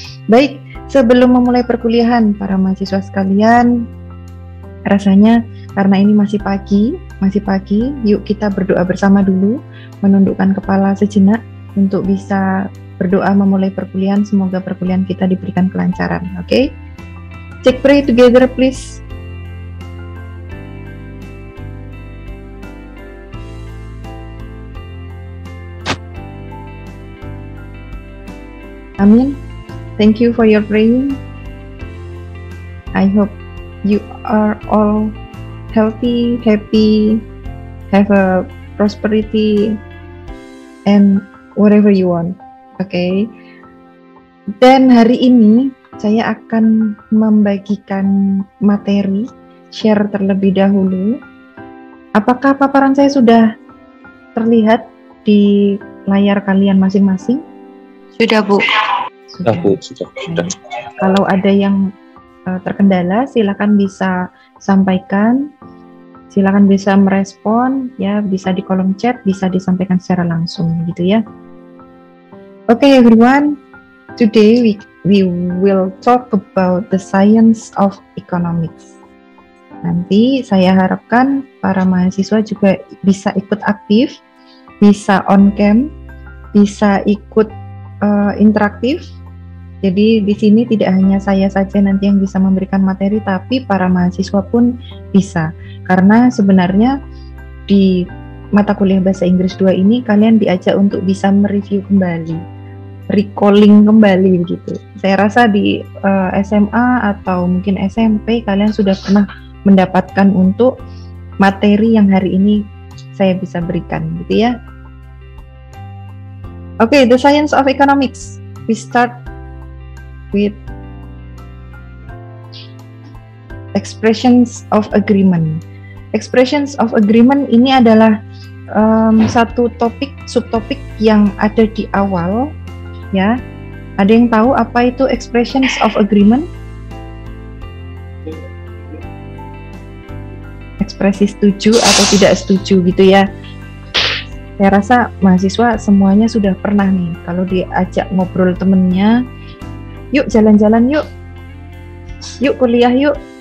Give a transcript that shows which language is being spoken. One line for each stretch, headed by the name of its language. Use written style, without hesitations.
Indonesian: Baik, sebelum memulai perkuliahan para mahasiswa sekalian, rasanya karena ini masih pagi, yuk kita berdoa bersama dulu, menundukkan kepala sejenak untuk bisa berdoa memulai perkuliahan. Semoga perkuliahan kita diberikan kelancaran. Okay?
English: Check pray together please. Amin. Thank you for your praying. I hope you are all healthy, happy, have a prosperity, and whatever you want.
Indonesian: Okay. Dan hari ini saya akan membagikan materi, share terlebih dahulu. Apakah paparan saya sudah terlihat di layar kalian masing-masing? Sudah, Bu. Sudah. Kalau ada yang terkendala, silakan bisa sampaikan, silakan bisa merespon, ya bisa di kolom chat, bisa disampaikan secara langsung, gitu ya.
English: Okay, everyone. Today we will talk about the science of economics.
Indonesian: Nanti saya harapkan para mahasiswa juga bisa ikut aktif, bisa on cam, bisa ikut interaktif. Jadi di sini tidak hanya saya saja nanti yang bisa memberikan materi, tapi para mahasiswa pun bisa. Karena sebenarnya di mata kuliah Bahasa Inggris 2 ini kalian diajak untuk bisa mereview kembali, recalling kembali begitu. Saya rasa di SMA atau mungkin SMP kalian sudah pernah mendapatkan untuk materi yang hari ini saya bisa berikan gitu ya.
English: Okay, the science of economics. We start with expressions of agreement. Expressions of agreement
Indonesian: ini adalah satu topik, subtopik yang ada di awal, ya. Ada yang tahu apa itu
English: expressions of agreement?
Indonesian: Ekspresi setuju atau tidak setuju gitu ya. Saya rasa mahasiswa semuanya sudah pernah nih, kalau diajak ngobrol temennya, yuk jalan-jalan yuk kuliah yuk,